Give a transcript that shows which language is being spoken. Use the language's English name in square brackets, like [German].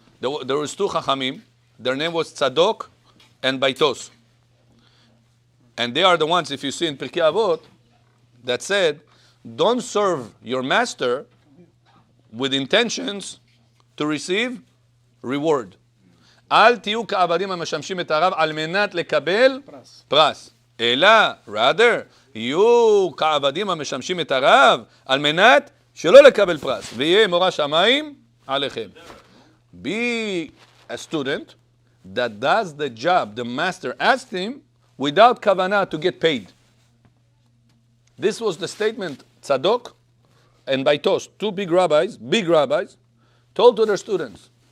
[English] There was 2 Chachamim. Their name was Tzadok and Baitos. And they are the ones, if you see in Pirkei Avot, that said, don't serve your master with intentions to receive reward. [Hebrew] אל תהיו כעבדים המשמשים את הרב על מנת לקבל פרס. אלא, [English] rather, [Hebrew] יהיו כעבדים המשמשים את הרב על מנת שלא לקבל פרס. ויהיה מורא שמיים עליכם. [English] Be a student that does the job the master asked him without kavanah to get paid. This was the statement Tzadok and Baitos, 2 big rabbis, told to their students.